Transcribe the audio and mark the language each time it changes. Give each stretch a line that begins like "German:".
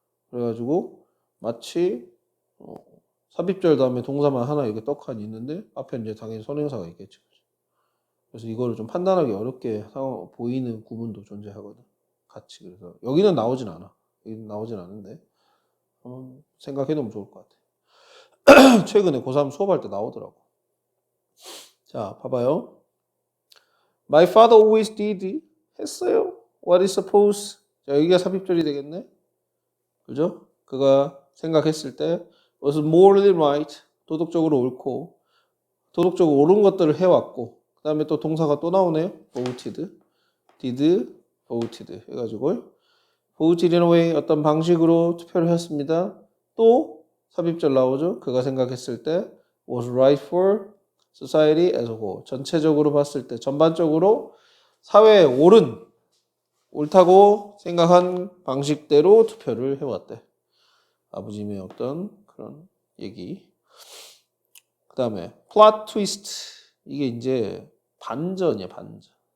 Korean: 그래가지고 마치 삽입절 다음에 동사만 하나 이렇게 떡하니 있는데 앞에 이제 당연히 선행사가 있겠죠. 그래서 이거를 좀 판단하기 어렵게 보이는 구문도 존재하거든. 같이 그래서 여기는 나오진 않아. 여기는 나오진 않은데 생각해 놓으면 좋을 것 같아. 최근에 고3 수업할 때 나오더라고. 자, 봐봐요.
English: My father always did
Korean: 했어요.
English: What is supposed?
Korean: 자, 여기가 삽입절이 되겠네. 그죠? 그가 생각했을 때
English: was morally right.
Korean: 도덕적으로 옳고 도덕적으로 옳은 것들을 해왔고 그 다음에 또 동사가 또 나오네요.
English: voted, did, voted 해가지고 voted in a way
Korean: 어떤 방식으로 투표를 했습니다. 또 삽입절 나오죠. 그가 생각했을 때
English: was right for society as a whole.
Korean: 전체적으로 봤을 때 전반적으로 사회에 옳다고 생각한 방식대로 투표를 해왔대. 아버지의 어떤 그런 얘기. 그 다음에 plot twist. 이게 이제 반전이야, 반전.